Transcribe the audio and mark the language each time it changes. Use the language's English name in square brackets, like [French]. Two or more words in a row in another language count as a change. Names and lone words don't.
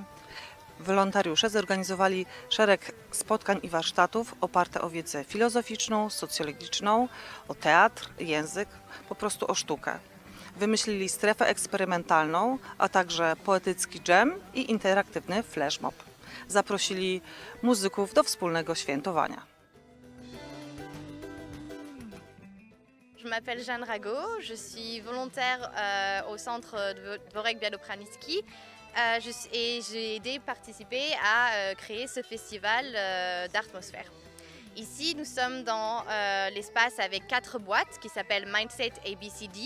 [Polish] Wolontariusze zorganizowali szereg spotkań i warsztatów oparte o wiedzę filozoficzną, socjologiczną, o teatr, język, po prostu o sztukę. Wymyślili strefę eksperymentalną, a także poetycki dżem i interaktywny flashmob. Zaprosili muzyków do wspólnego świętowania. [French] Je m'appelle Jeanne Rago, je suis volontaire au Centrum Dworek Białoprądnicki et j'ai aidé participer à créer ce festival d'ARTmosphere. Ici, nous sommes dans l'espace avec 4 boîtes qui s'appellent Mindset ABCD.